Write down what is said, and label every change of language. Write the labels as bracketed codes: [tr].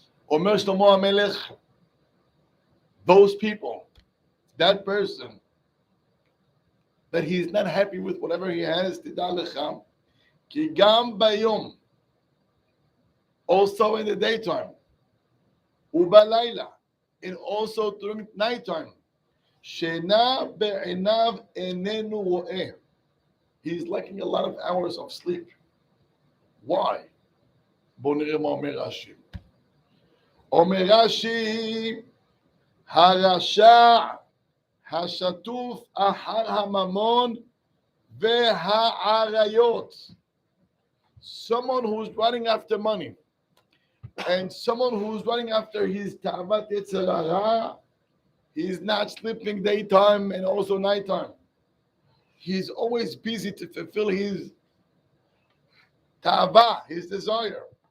[he] Omer Shlomo HaMelech, [en] those people, that person, that he's not happy with whatever he has, [he] תדע לך, כי גם ביום, [en] also in the daytime, [he] ובלילה, [en] and also during nighttime, [he] שינה בעיניו איננו רואה. [en] He's lacking a lot of hours of sleep. Why? [he] בואו נראה מה אומר רש"י. אומר רש"י, הרשע השטוף אחר הממון והעריות. [en] Someone who's running after money and someone who's running after his ta'avat yetzer hara, he's not sleeping daytime and also nighttime. He's always busy to fulfill his ta'avah, his desire.